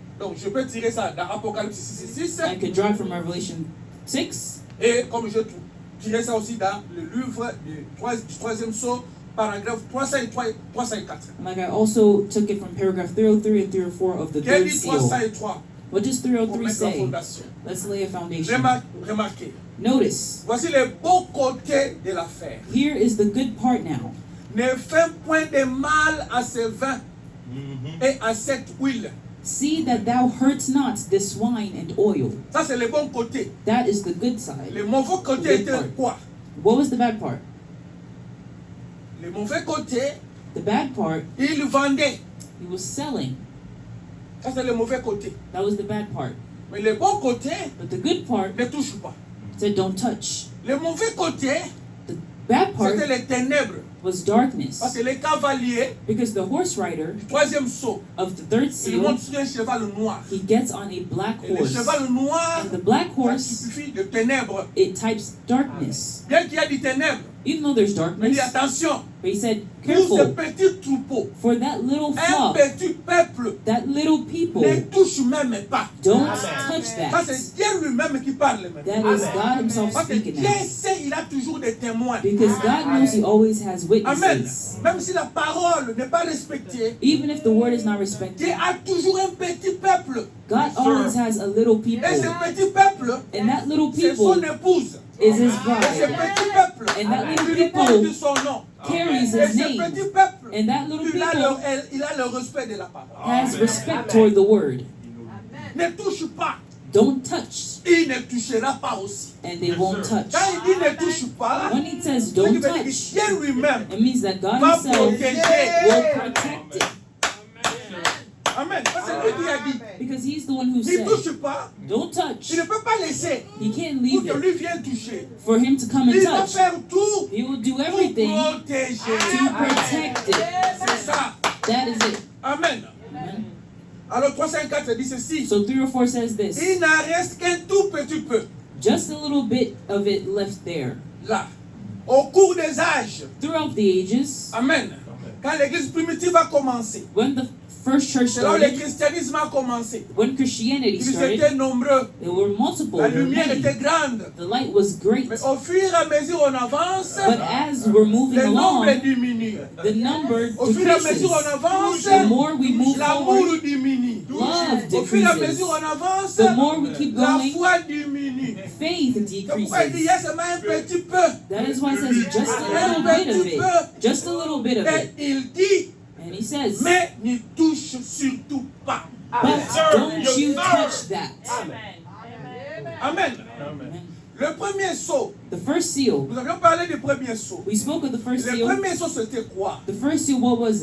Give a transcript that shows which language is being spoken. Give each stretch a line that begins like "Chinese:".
French: Donc je peux tirer ça dans Apocalypse 6 et 6.
English: I could draw it from Revelation 6.
French: Et comme je tirais ça aussi dans le livre du 3e sceau, paragraphe 303 et 304.
English: And like I also took it from paragraph 303 and 304 of the
French: Quel
English: third
French: dit
English: seal.
French: 303
English: What does
French: pour
English: 303
French: mettre la
English: say?
French: fondation?
English: Let's lay a foundation.
French: Remarquez.
English: Notice,
French: Voici le beau côté de l'affaire.
English: here is the good part now.
French: Ne fais point de mal à ce vin et à cette huile.
English: See that thou hurts not this wine and oil.
French: Ça, c'est le bon côté.
English: That is the good side.
French: Le mauvais côté était quoi?
English: What was the bad part?
French: Le mauvais côté,
English: The bad part,
French: il vendait.
English: he was selling.
French: Ça, c'est le mauvais côté.
English: That was the bad part.
French: Mais le bon côté,
English: But the good part
French: ne touche pas.
English: said don't touch.
French: Le mauvais côté,
English: The bad part
French: c'était les ténèbres.
English: was darkness.
French: Parce que les cavaliers
English: Because the horse rider
French: du 3e sceau,
English: of the third
French: il
English: seal,
French: monte sur un cheval noir.
English: he gets on a black
French: Et le
English: horse.
French: cheval noir,
English: And the black
French: ça
English: horse,
French: signifie de ténèbres.
English: it types darkness.
French: Bien qu'il y ait des ténèbres,
English: even though there's
French: Il dit
English: darkness,
French: attention,
English: but he said,
French: pour ce
English: careful,
French: petit troupeau,
English: for that little
French: un
English: flock,
French: petit peuple
English: that little people,
French: ne touche même pas.
English: don't Amen. touch
French: Ça,
English: that.
French: c'est Dieu lui-même qui parle maintenant.
English: That is God himself
French: Parce que
English: speaking
French: Dieu
English: now.
French: sait, il a toujours des témoins.
English: Because God knows he always has Amen. witnesses.
French: Même si la parole n'est pas respectée,
English: Even if the word is not
French: Dieu
English: respected,
French: a toujours un petit peuple.
English: God always has a little people.
French: Et ce petit peuple,
English: And that little
French: c'est son
English: people
French: épouse.
English: is his
French: Et ce
English: bride.
French: petit peuple,
English: And that little
French: il lui porte
English: people
French: son nom.
English: carries
French: Et
English: his
French: ce
English: name.
French: petit peuple,
English: And that little
French: il a,
English: people
French: il a le respect de la parole.
English: has respect toward the word.
French: Ne touche pas.
English: Don't touch,
French: Il ne touchera pas aussi.
English: and they won't touch.
French: Quand il dit ne touche pas,
English: When he says
French: c'est
English: don't
French: qu'il veut dire que
English: touch,
French: Dieu lui-même
English: it means that God
French: va
English: himself
French: protéger.
English: will protect it. Amen.
French: Parce que c'est lui qui a dit,
English: Because he's the one who
French: ne
English: said,
French: touche pas.
English: don't touch.
French: Il ne peut pas laisser
English: He can't
French: pour
English: leave
French: que
English: it
French: lui vienne toucher.
English: for him to come and
French: Il va
English: touch.
French: faire tout
English: He will do
French: pour
English: everything
French: protéger.
English: to protect it.
French: C'est ça.
English: That is it. Amen. Amen.
French: Alors 354 dit ceci.
English: So 3 or 4 says this.
French: Il n'en reste qu'un tout petit peu
English: Just a little bit of it left there.
French: là. Au cours des âges.
English: Throughout the ages, Amen.
French: Quand l'église primitive a commencé.
English: when the first church
French: C'est là où le
English: started,
French: christianisme a commencé.
English: when Christianity
French: Ils
English: started,
French: étaient nombreux.
English: there were multiple,
French: La
English: there were
French: lumière
English: many.
French: était grande.
English: The light was great.
French: Mais au fur et à mesure on avance,
English: But as we're moving
French: le nombre
English: along,
French: diminue.
English: the number
French: Au fur et à mesure on
English: decreases.
French: avance,
English: The more we move
French: l'amour
English: forward,
French: diminue.
English: love
French: Au fur et à
English: decreases.
French: mesure on avance,
English: The more we keep
French: la
English: going,
French: foi diminue.
English: faith
French: C'est pourquoi il dit, il y
English: decreases.
French: a seulement un petit peu.
English: That is why it says just a little bit of it. Just a little bit of
French: Et
English: it.
French: il dit,
English: And he says,
French: mais n'y touche surtout pas.
English: but don't you touch that. Amen. Amen.
French: Le premier saut,
English: The first seal,
French: nous avions parlé du premier saut.
English: we spoke of the first
French: Le
English: seal.
French: premier saut, c'était quoi?
English: The first seal, what was